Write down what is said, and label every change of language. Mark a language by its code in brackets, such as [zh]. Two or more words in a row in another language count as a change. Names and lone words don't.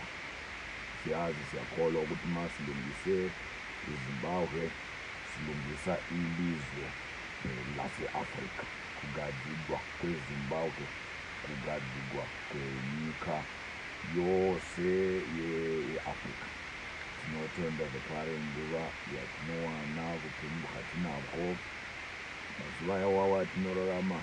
[nd] Siyazi, siyakholwa ukuthi uma silungise iZimbabwe silungisa ilizwe lase-Afrika. [sn] Kugadzirwa kweZimbabwe kugadzirwa kwenyika yose yeAfrica. Tinotenda zvekare nguva yatinowana kupembuka tinako mazuva awawa atinorarama.